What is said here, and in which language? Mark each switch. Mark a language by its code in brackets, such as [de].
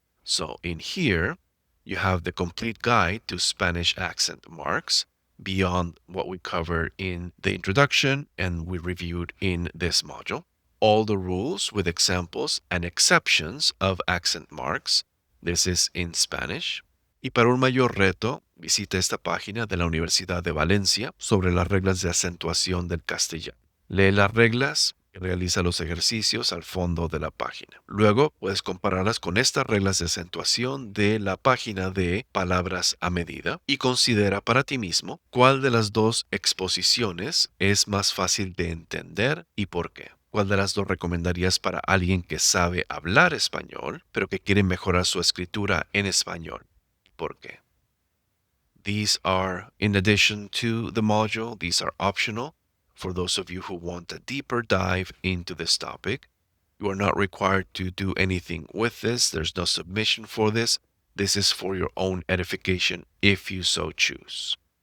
[en] So in here, you have the complete guide to Spanish accent marks beyond what we covered in the introduction and we reviewed in this module. All the rules with examples and exceptions of accent marks. This is in Spanish. [es] Y para un mayor reto, visita esta página de la Universidad de Valencia sobre las reglas de acentuación del castellano. Lee las reglas y realiza los ejercicios al fondo de la página. Luego puedes compararlas con estas reglas de acentuación de la página de palabras a medida y considera para ti mismo cuál de las dos exposiciones es más fácil de entender y por qué. ¿Cuál de las dos recomendarías para alguien que sabe hablar español, pero que quiere mejorar su escritura en español? ¿Por qué? [en] These are, in addition to the module, these are optional for those of you who want a deeper dive into this topic. You are not required to do anything with this. There's no submission for this. This is for your own edification if you so choose.